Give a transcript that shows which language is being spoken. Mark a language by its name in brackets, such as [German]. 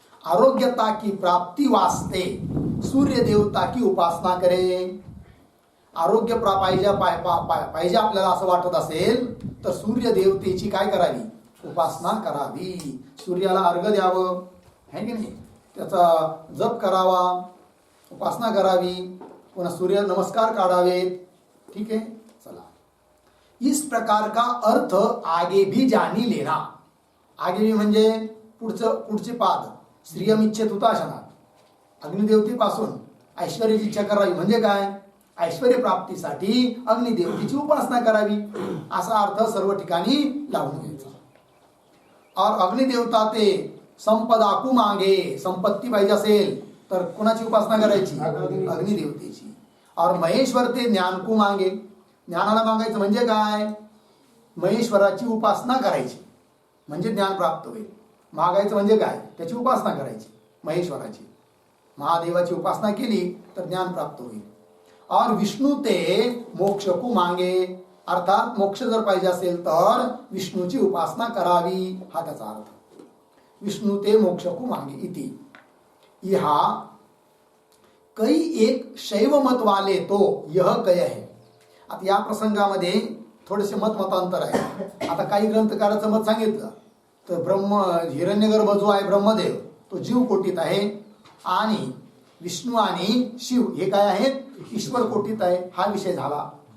[Hindi] आरोग्यता की प्राप्ती वास्ते सूर्य देवता की उपासना करे. [Marathi] आरोग्य पाहिजे आपल्याला असं वाटत असेल तर सूर्य देवतेची काय करावी? उपासना करावी. सूर्याला अर्घ्य द्यावं है की नाही? त्याचा जप करावा, उपासना करावी, पुन्हा सूर्य नमस्कार काढावेत. ठीक आहे. चला, [Hindi] इस प्रकार का अर्थ आगे भी जानी लेना. [Marathi] आगे भी म्हणजे पुढचे पाद. [Sanskrit] स्त्रियम इच्छेत हुताशनात. [Marathi] अग्निदेवतेपासून ऐश्वर्याची इच्छा करावी म्हणजे काय? ऐश्वर्य प्राप्तीसाठी अग्निदेवतेची उपासना करावी असा अर्थ सर्व ठिकाणी लावून घ्यायचा. [Hindi] और अग्निदेवता ते संपदाकू मागे. [Marathi] संपत्ती पाहिजे असेल तर कुणाची उपासना करायची? अग्निदेवतेची. [Hindi] और महेश्वर ते ज्ञानकू मागे. [Marathi] ज्ञानाला मागायचं म्हणजे काय? महेश्वराची उपासना करायची म्हणजे ज्ञान प्राप्त होईल. मागायचं म्हणजे काय? त्याची उपासना करायची महेश्वराची. महादेवाची उपासना केली तर ज्ञान प्राप्त होईल. [Hindi] और विष्णू ते मोक्षकू मागे. [Marathi] अर्थात मोक्ष जर पाहिजे असेल तर विष्णूची उपासना करावी हा त्याचा अर्थ. [Hindi] विष्णू ते मोक्षकू मागे इति. यहाँ कई एक शैव मत वाले तो यह कय है. [Marathi] आता या प्रसंगामध्ये थोडेसे मतांतर आहे. आता काही ग्रंथकाराचं मत सांगितलं तर हिरण्यगर्भ जो आहे ब्रह्मदेव तो जीव कोटीत आहे आणि विष्णू आणि शिव हे काय आहेत ईश्वर कोटीत आहे, हा विषय झाला.